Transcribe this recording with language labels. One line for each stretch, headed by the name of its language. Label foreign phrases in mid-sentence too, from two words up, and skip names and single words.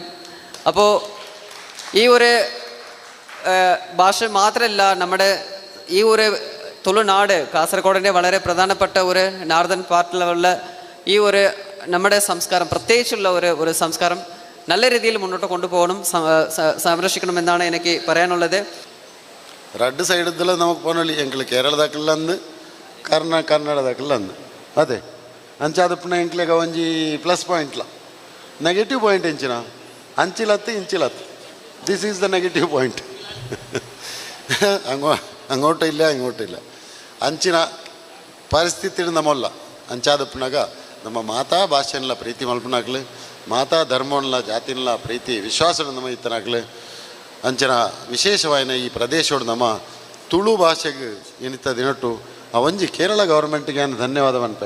Malayalam: അപ്പോൾ ഈ ഒരു ഭാഷ മാത്രമല്ല, നമ്മുടെ ഈ ഒരു തുളുനാട്, കാസർഗോഡിൻ്റെ വളരെ പ്രധാനപ്പെട്ട ഒരു നോർത്തേൺ പാർട്ടിലുള്ള ഈ ഒരു നമ്മുടെ സംസ്കാരം, പ്രത്യേകിച്ചുള്ള ഒരു സംസ്കാരം നല്ല രീതിയിൽ മുന്നോട്ട് കൊണ്ടുപോകണം, സംരക്ഷിക്കണമെന്നാണ് എനിക്ക് പറയാനുള്ളത്. രണ്ട് സൈഡിൽ നമുക്ക് പോകണല്ലോ. എങ്കിൽ
Tulu: കേരളದಾಕಲ್ಲಂದು ಕರ್ನಾಟಕಲ್ಲಂದು ಅದೇ ಅಂಚಾದಪ್ಪನ ಎಂಕ್ಲೆಗ ಒಂಜಿ
English: plus pointla negative point
Tulu: ಎಂಚಿನ ಇಂಚಿಲತ್ತು
English: this is the negative point.
Malayalam: അങ്ങോട്ടില്ല ഇങ്ങോട്ടില്ല
Tulu: ಅಂಚಿನ ಪರಿಸ್ಥಿತಿ ನಮ್ಮಲ್ಲ. ಅಂಚಾದಪ್ಪನಾಗ ನಮ್ಮ ಮಾತಾ ಭಾಷೆನಲ್ಲ ಪ್ರೀತಿ ಮಲ್ಪನಾಗ್ಲು, ಮಾತಾ ಧರ್ಮವನ್ಲ ಜಾತಿನಲ್ಲ ಪ್ರೀತಿ ವಿಶ್ವಾಸ ನಮ್ಮ ಇತ್ತನಾಗ್ಲು. ಅಂಚಿನ ವಿಶೇಷವಾಯಿನ ಈ ಪ್ರದೇಶೋಡು ನಮ್ಮ ತುಳು ಭಾಷೆಗೆ ಏನಿತ್ತ ದಿನಟ್ಟು ಆ ಒಂಜಿ ಕೇರಳ ಗೌರ್ಮೆಂಟ್ಗೆ ನಾನು ಧನ್ಯವಾದವನ್ಪೆ.